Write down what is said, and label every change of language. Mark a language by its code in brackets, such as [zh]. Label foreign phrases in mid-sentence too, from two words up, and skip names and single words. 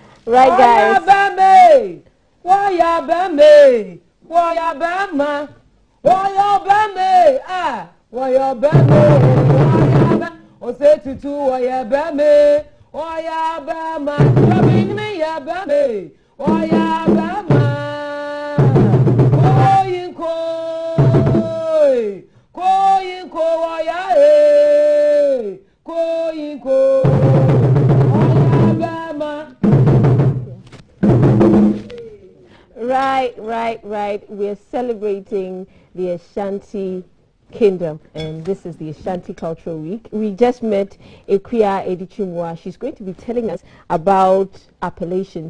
[en] Right, guys. Waya bame, waya bama, waya bame, ah, waya bame, o say tutu waya bame, waya bama, dropping me ya bame, waya bama, koyin ko waya koyin ko waya bama. Right. We're celebrating the Ashanti Kingdom, and this is the Ashanti Cultural Week. We just met Ekuya Edichimwa. She's going to be telling us about appellations.